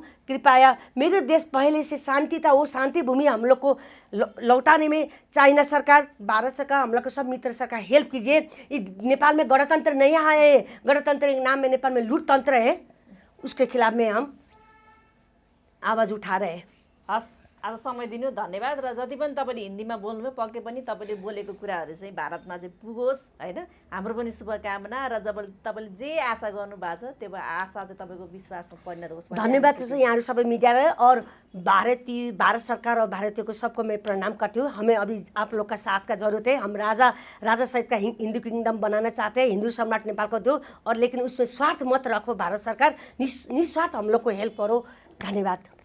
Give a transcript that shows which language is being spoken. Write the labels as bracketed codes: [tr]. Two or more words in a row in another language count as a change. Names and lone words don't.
[hi] कृपया मेरे देश पहले से शांति था, वो शांति भूमि हम लोग को लौटाने में चाइना सरकार, भारत सरकार, हम लोग को सब मित्र सरकार हेल्प कीजिए। नेपाल में गणतंत्र नहीं है, गणतंत्र के नाम में नेपाल में लूटतंत्र है, उसके खिलाफ में हम आवाज उठा रहे हैं। [ne] हस्, आज समय दिनु धन्यवाद। र जति पनि तपाईँले हिन्दीमा बोल्नुभयो, पक्कै पनि तपाईँले बोलेको कुराहरू चाहिँ भारतमा चाहिँ पुगोस् होइन, हाम्रो पनि शुभकामना। र जब तपाईँले जे आशा गर्नुभएको छ त्यो आशा चाहिँ तपाईँको विश्वासमा परिणत होस्। धन्यवाद यहाँहरू सबै मिडिया [hi] और भारत सरकार और भारतीय को सबको मैं प्रणाम करती हूँ। हमें अभी आप लोग का साथ का जरूरत है। हम राजा सहित का हिंदू किंगडम बनाना चाहते हैं, हिंदू सम्राट नेपाल को दो, और लेकिन उसमें स्वार्थ मत रखो। भारत सरकार निस्वार्थ हम लोग को हेल्प करो। धन्यवाद।